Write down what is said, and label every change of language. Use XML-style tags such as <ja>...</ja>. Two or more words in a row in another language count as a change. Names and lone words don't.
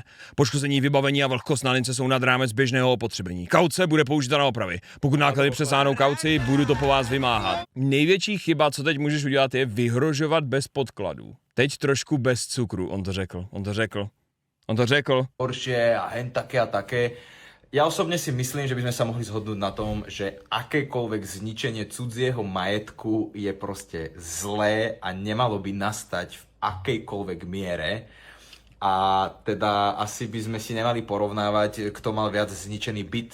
<cs>Poškození vybavení a vlhkost na lince jsou nad rámec běžného opotřebení. Kauce bude použita na opravy. Pokud náklady přesáhnou kauci, budu to po vás vymáhat. Největší chyba, co teď můžeš udělat, je vyhrožovat bez podkladů. Teď trošku bez cukru, on to řekl.</cs> <sk>Horšie a hen také a také. Ja osobne si myslím, že by sme sa mohli zhodnúť na tom, že akékoľvek zničenie cudzieho majetku je proste zlé a nemalo by nastať v akejkoľvek miere. A teda asi by sme si nemali porovnávať, kto mal viac zničený byt.</sk>